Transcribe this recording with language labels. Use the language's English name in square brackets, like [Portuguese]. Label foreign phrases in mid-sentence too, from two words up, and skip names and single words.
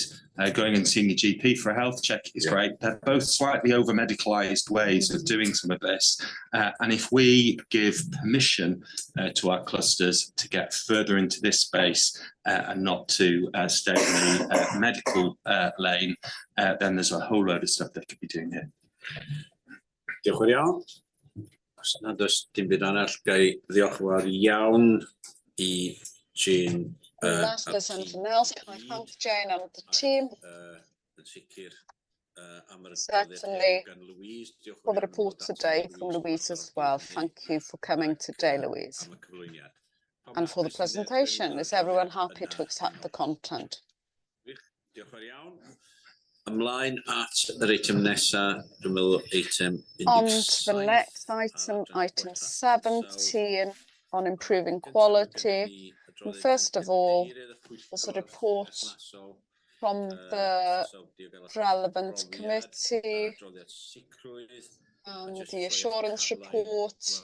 [English] Going and seeing your GP for a health check is great. They're both slightly over-medicalised ways of doing some of this. And if we give permission to our clusters to get further into this space and not to stay in the medical lane, then there's a whole load of stuff they could be doing here. [Welsh] Diolch yn iawn. Os nad oes dim byd arall, gai ddiolchfawr iawn I Jane. [English] Unless there's anything else, can I thank Jane and the team? Certainly for the report today from Louise as well. Thank you for coming today, Louise. And for the presentation. Is everyone happy to accept the content? [Welsh] Ymlaen at yr eitem nesa, dwi'n meddwl eitem 17. [English] On to the next item, item 17, on improving quality. And first of all, there's a report from the relevant committee and the assurance report.